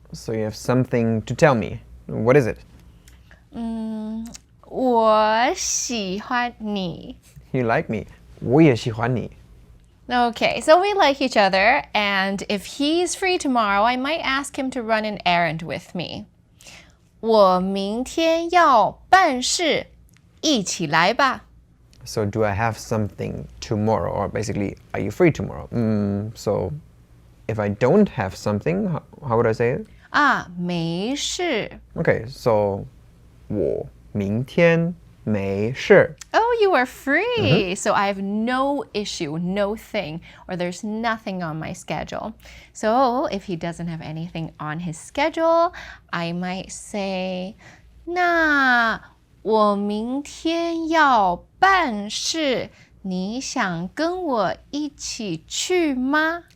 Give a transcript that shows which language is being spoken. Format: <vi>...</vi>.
<en>So you have something to tell me. What is it?</en> <zh>我喜欢你.</zh> <en>You like me.</en> <zh>我也喜欢你.</zh> <en>Okay, so we like each other, and if he's free tomorrow, I might ask him to run an errand with me.</en> <zh>我明天要办事，一起来吧.</zh> <en>So do I have something tomorrow? Or basically, are you free tomorrow? So if I don't have something, how would I say it?</en> <zh>没事.</zh> <en>Okay, so</en> <zh>我明天没事.</zh> <en>Oh, you are free. So I have no issue, no thing, or there's nothing on my schedule. So if he doesn't have anything on his schedule, I might say,</en> <zh>那我明天要办事，你想跟我一起去吗？</zh>